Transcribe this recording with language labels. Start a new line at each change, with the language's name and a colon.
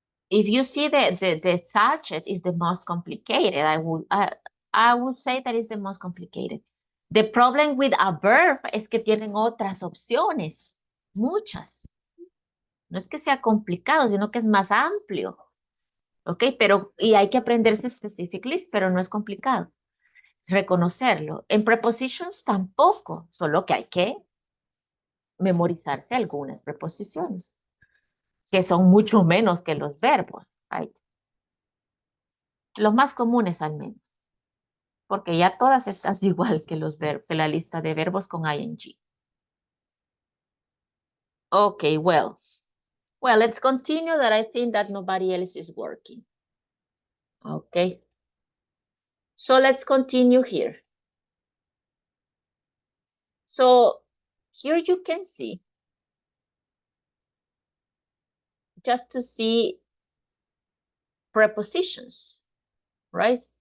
English: If you see the subject is the most complicated, I would say that is the most complicated. The problem with a verb
Spanish: es que tienen otras opciones, muchas. No es que sea complicado, sino que es más amplio. ¿Ok? Y hay que aprenderse specific list, pero no es complicado. Es reconocerlo. En prepositions tampoco, solo que hay que memorizarse algunas preposiciones, que son mucho menos que los verbos, right? Los más comunes al menos. porque ya todas están igual que, que la lista de verbos con ing.
English: Okay, well, let's continue that I think that nobody else is working. Okay. So let's continue here. So here you can see, just to see prepositions, right?